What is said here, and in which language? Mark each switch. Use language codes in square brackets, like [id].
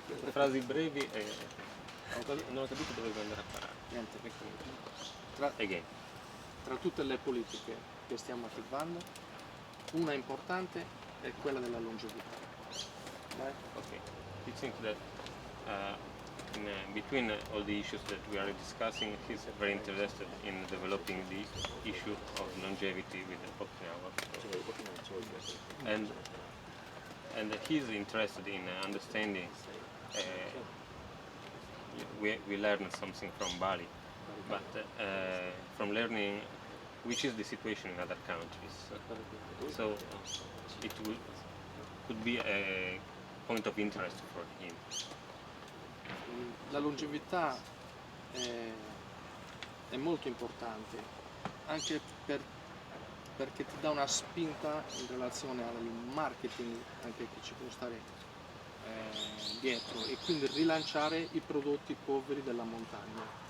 [it] Frasi brevi e non ho capito dove andare a parare. Niente. [en] Again. [it] Tra tutte le politiche che stiamo attivando, una importante è quella della longevità. Okay. [en] It seems that between all the issues that we are discussing, he's very interested in developing the issue of longevity with Okinawa. And he's interested in understanding. We learned something from Bali, but from learning which is the situation in other countries. So it could be a point of interest for him. [it] La longevità è molto importante, anche perché ti dà una spinta in relazione al marketing anche che ci può stare dietro, e quindi rilanciare i prodotti poveri della montagna.